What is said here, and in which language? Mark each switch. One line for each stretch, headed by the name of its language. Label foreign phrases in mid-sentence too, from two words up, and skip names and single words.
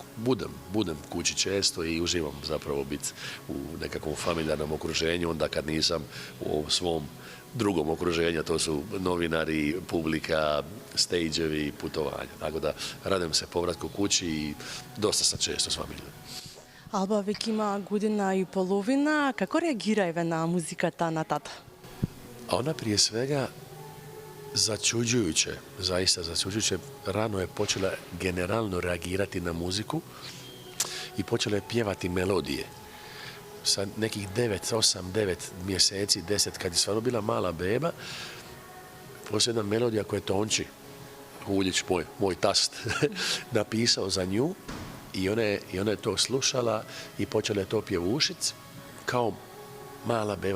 Croatian: Budem kući često i uživam zapravo biti u nekakvom familijarnom okruženju, onda kad nisam u svom drugom okruženju, to su novinari, publika, stage-evi, putovanja. Tako da radim se povratku kući i dosta sam često s familijom.
Macedonian: Алба веќе има година и половина. Како реагира на музиката на тата?
Croatian: A ona prije svega začuđujuće, zaista začuđujuće, rano je počela generalno reagirati na muziku i počela je pjevati melodije. Sa nekih 9 mjeseci, 10, kad je stvarno bila mala beba, poslije jedna melodija koja je Tonči Huljić, moj tast, napisao za nju i ona je to slušala i počela je to pjevušit kao mala beba.